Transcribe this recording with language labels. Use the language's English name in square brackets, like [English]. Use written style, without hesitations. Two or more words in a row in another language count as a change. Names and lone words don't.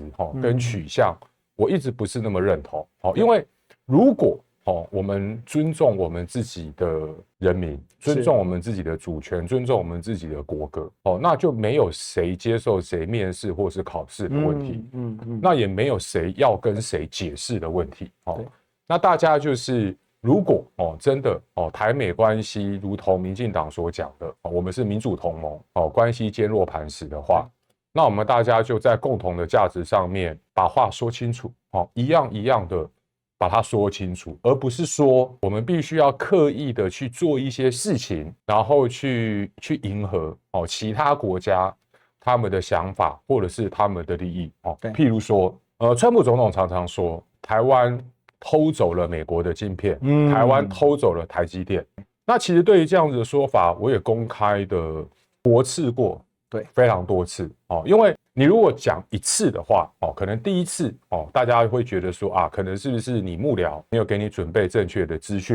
[Chinese] 跟取向，我一直不是那麼認同因為如果我們尊重我們自己的人民，尊重我們自己的主權，尊重我們自己的國歌那就沒有誰接受誰面試或是考試的問題，那也沒有誰要跟誰解釋的問題那大家就是如果真的台美關係如同民進黨所講的我們是民主同盟關係堅若磐石的話，那我們大家就在共同的價值上面把話說清楚，一樣一樣的把它說清楚，而不是說我們必須要刻意的去做一些事情，然後去迎合其他國家他們的想法或者是他們的利益。譬如說，川普總統常常說台灣偷走了美國的晶片，台灣偷走了台積電。那其實對於這樣子的說法，我也公開的駁斥過，對，非常多次。因為你如果講一次的話，可能第一次大家會覺得說啊，可能是不是你幕僚沒有給你準備正確的資訊？